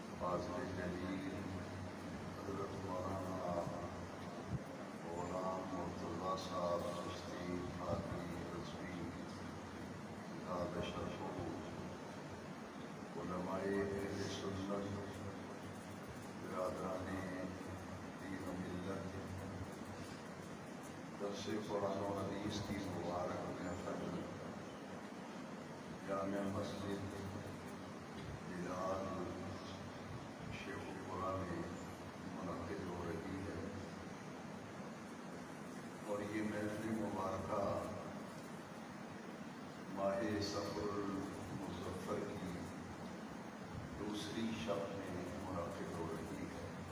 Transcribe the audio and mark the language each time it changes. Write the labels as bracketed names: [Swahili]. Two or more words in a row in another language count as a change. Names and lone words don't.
[Urdu] فاضل جلیل حضرت مولانا غلام مرتضیٰ صاحب چشتی قادری رضوی زاد شرفہ، علماء اہل سنت، برادران دین و ملت، درس قرآن و حدیث کی مبارک محفل جامع مسجد بلال شیخ پورہ میں منعقد ہو رہی ہے، اور یہ محفل مبارکہ ماہ صفر المظفر کی دوسری شب میں منعقد ہو رہی ہے۔